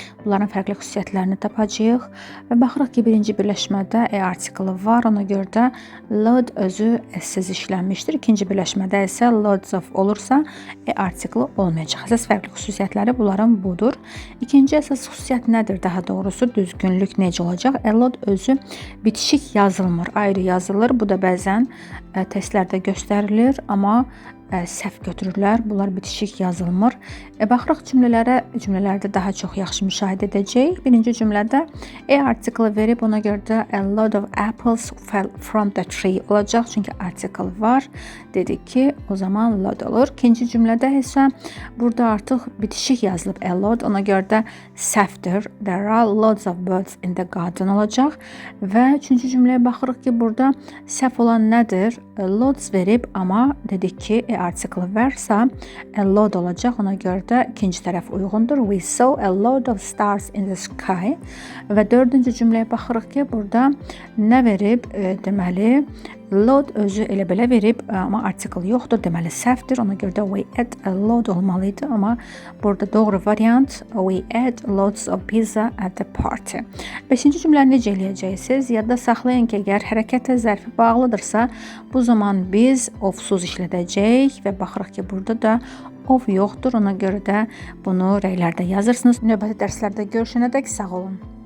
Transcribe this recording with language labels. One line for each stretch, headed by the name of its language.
Azerbaijani: Bunların fərqli xüsusiyyətlərini tapacağıq və baxırıq ki, birinci birləşmədə artiklı var. Ona görə də load özü s-siz işlənmişdir. İkinci birləşmədə isə loads of olursa artiklı olmayacaq. Əsas fərqli xüsusiyyətləri bunların budur. İkinci əsas xüsusiyyət nədir? Daha doğrusu düzgünlük necə olacaq? A lot özü bitişik yazılmır, ayrı yazılır. Bu da bəzən testlərdə göstərilir, amma səhv götürürlər. Bunlar bitişik yazılmır. Baxırıq cümlələrdə daha çox yaxşı müşahidə edəcəyik. Birinci cümlədə artiklı verib, ona görə də
English: a lot of apples fell from the tree
Azerbaijani: olacaq. Çünki article var. Dedik ki, o zaman lot olur. İkinci cümlədə isə burada artıq bitişik yazılıb a lot. Ona görə də səhvdir.
English: There are lots of birds in the garden
Azerbaijani: olacaq. Və üçüncü cümləyə baxırıq ki, burada səhv olan nədir? Lots verib, amma dedik ki, artiklı varsa a lot olacaq. Ona görə də ikinci tərəf uyğundur.
English: We saw a lot of stars in the sky.
Azerbaijani: Və dördüncü cümləyə baxırıq ki, burada nə verib? Deməli, lot özü elə belə verib, amma article yoxdur. Deməli, səhvdir. Ona görə də
English: we ate a lot
Azerbaijani: olmalıydı. Amma burada doğru variant
English: we ate lots of pizza at the party.
Azerbaijani: Beşinci cümləni necə eləyəcəksiniz? Yadda saxlayın ki, əgər hərəkətə zərfi bağlıdırsa, bu zaman biz of-suz işlədəcəyik və baxırıq ki, burada da of yoxdur. Ona görə də bunu rəylərdə yazırsınız. Növbəti dərslərdə görüşənədək sağ olun.